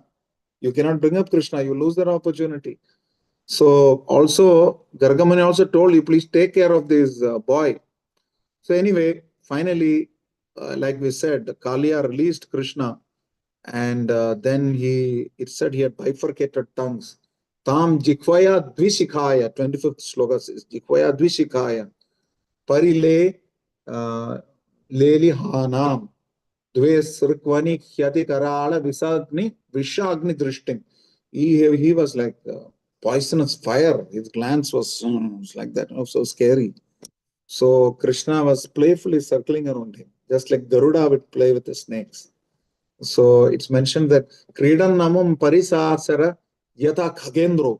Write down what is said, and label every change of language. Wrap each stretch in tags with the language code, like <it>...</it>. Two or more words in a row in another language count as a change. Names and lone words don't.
<en>You cannot bring up Krishna. You lose that opportunity. So also, Gargamuni also told you, please take care of this boy. So anyway, finally, like we said, Kalia released Krishna, and then it said he had bifurcated tongues.</en> <sa>Tam Jikvaya Dvishikaya,</sa> <en>25th sloka says,</en> <sa>Jikvaya Dvishikaya, Parile Leli Hanam, Dve Srikvani Khyati Karala Vishagni Drishtim.</sa> <en>He was like poisonous fire. His glance was like that, so scary. So Krishna was playfully circling around him, just like Garuda would play with the snakes. So it's mentioned that</en> <sa>Kridan Namam Parisasara Yata Khagendro.</sa>